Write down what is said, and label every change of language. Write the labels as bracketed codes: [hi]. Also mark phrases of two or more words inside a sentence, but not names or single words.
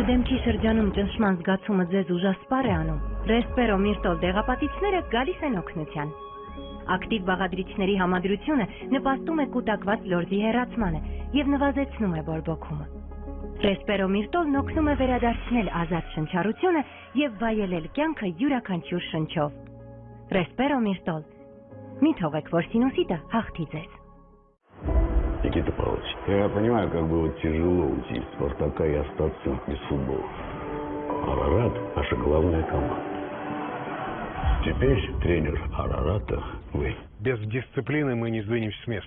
[hy] դեմքի շրջանում ճնշման զգացումը ձեզ ուժասպառ է անում, Ռեսպերո Միրտոլ դեղապատիչները գալիս են օգնության։ Ակտիվ բաղադրիչների համադրությունը նպաստում է կուտակված լորձի հեռացմանը և նվազեցնում է բորբոքումը։ Ռեսպերո Միրտոլն օգնում է վերադարձնել ազատ շնչառությունը և վայելել կյանքը յուրաքանչյուր շնչով։ Ռեսպերո Միրտոլ, մի թողեք, որ սինուսիտը հաղթի ձեզ։ [ru] Никита Павлович, я понимаю, как было тяжело уйти из Спартака и остаться без футбола. Арарат – наша главная команда. Теперь тренер Арарата вы. Без дисциплины мы не сдвинемся с места.